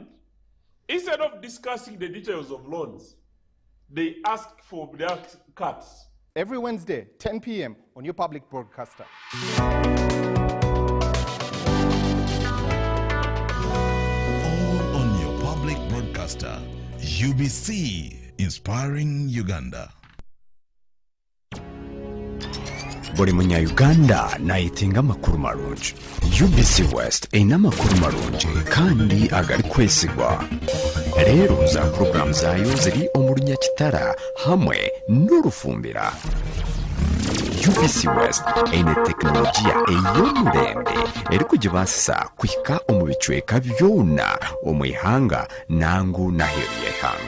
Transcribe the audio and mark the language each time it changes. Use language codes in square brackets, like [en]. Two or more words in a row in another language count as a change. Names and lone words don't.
[en] Instead of discussing the details of loans, they ask for their cuts. Every Wednesday, 10 p.m. on your public broadcaster. All on your public broadcaster. UBC, inspiring Uganda. [ttj] buli munya-Uganda nayitinga amakuru marungi. UBC West eyina amakuru marungi kandi agali kwesigwa. Leero za program zaayo ziri omu Runyakitara hamwe n'Orufumbira. UBC West eyina tekinologiya ey'omulembe eri kugibaasa kuhika omu bicweka byona omu ihanga nangu n'aheeru y'eihanga.